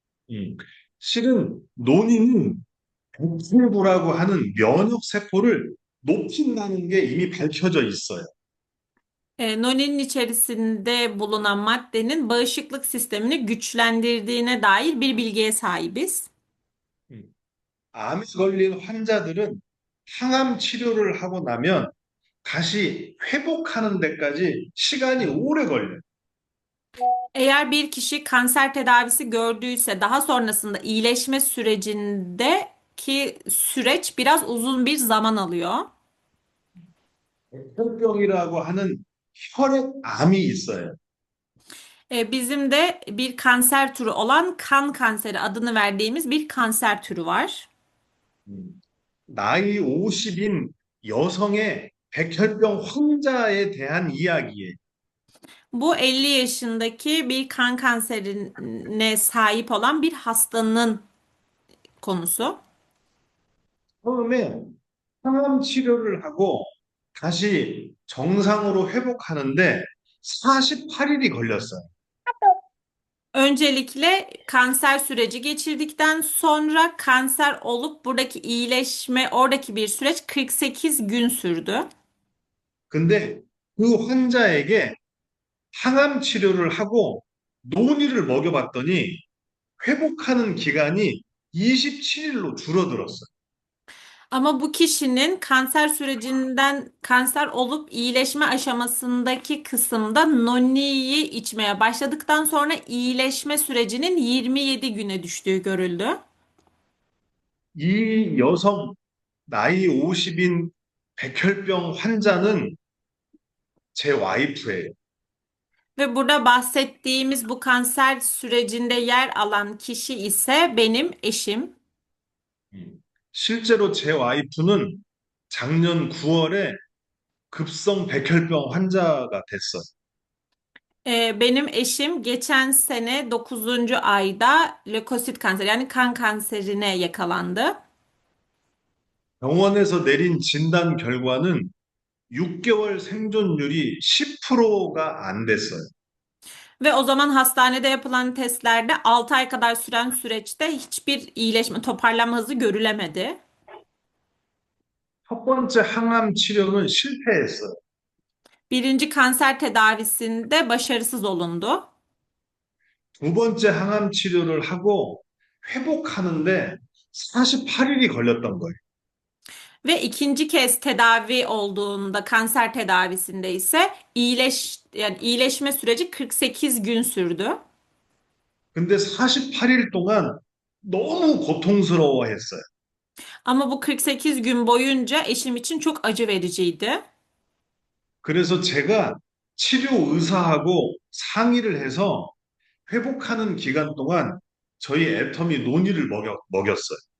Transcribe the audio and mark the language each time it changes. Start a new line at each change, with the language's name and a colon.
Korean: 음, 실은 논의는 백혈구라고 하는 면역 세포를 높인다는 게 이미 밝혀져 있어요.
Turkish: Noni'nin içerisinde bulunan maddenin bağışıklık sistemini güçlendirdiğine dair bir bilgiye sahibiz.
Korean: 음, 암에 걸린 환자들은 항암 치료를 하고 나면 다시 회복하는 데까지 시간이 오래 걸려요.
Turkish: Eğer bir kişi kanser tedavisi gördüyse daha sonrasında iyileşme sürecindeki süreç biraz uzun bir zaman alıyor.
Korean: 백혈병이라고 하는 혈액암이 있어요.
Turkish: Bizim de bir kanser türü olan kan kanseri adını verdiğimiz bir kanser türü var.
Korean: 음, 나이 50인 여성의 백혈병 환자에 대한 이야기예요.
Turkish: Bu 50 yaşındaki bir kan kanserine sahip olan bir hastanın konusu.
Korean: 처음에 항암 치료를 하고 다시 정상으로 회복하는데 48일이 걸렸어요.
Turkish: Öncelikle kanser süreci geçirdikten sonra kanser olup buradaki iyileşme, oradaki bir süreç 48 gün sürdü.
Korean: 근데 그 환자에게 항암 치료를 하고 논이를 먹여봤더니 회복하는 기간이 27일로 줄어들었어요.
Turkish: Ama bu kişinin kanser sürecinden kanser olup iyileşme aşamasındaki kısımda noniyi içmeye başladıktan sonra iyileşme sürecinin 27 güne düştüğü görüldü.
Korean: 이 여성 나이 50인 백혈병 환자는 제 와이프예요.
Turkish: Ve burada bahsettiğimiz bu kanser sürecinde yer alan kişi ise benim eşim.
Korean: 실제로 제 와이프는 작년 9월에 급성 백혈병 환자가 됐어요.
Turkish: Benim eşim geçen sene 9. ayda lökosit kanseri yani kan kanserine yakalandı.
Korean: 병원에서 내린 진단 결과는 6개월 생존율이 10%가 안 됐어요.
Turkish: Ve o zaman hastanede yapılan testlerde 6 ay kadar süren süreçte hiçbir iyileşme, toparlanma hızı görülemedi.
Korean: 첫 번째 항암 치료는 실패했어요.
Turkish: Birinci kanser tedavisinde başarısız olundu.
Korean: 두 번째 항암 치료를 하고 회복하는데 48일이 걸렸던 거예요.
Turkish: Ve ikinci kez tedavi olduğunda kanser tedavisinde ise yani iyileşme süreci 48 gün sürdü.
Korean: 근데 48일 동안 너무 고통스러워했어요.
Turkish: Ama bu 48 gün boyunca eşim için çok acı vericiydi.
Korean: 그래서 제가 치료 의사하고 상의를 해서 회복하는 기간 동안 저희 애터미 논이를 먹였어요.